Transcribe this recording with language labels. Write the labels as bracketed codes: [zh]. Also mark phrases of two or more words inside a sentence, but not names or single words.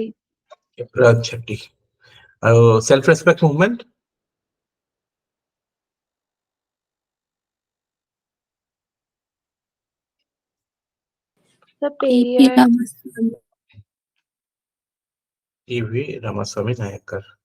[en] Raj Chetty. [as] আৰু [en] self respect movement? Sir, A.P. Periyar. Ramaswamy. E.V. Ramaswamy Nayakar.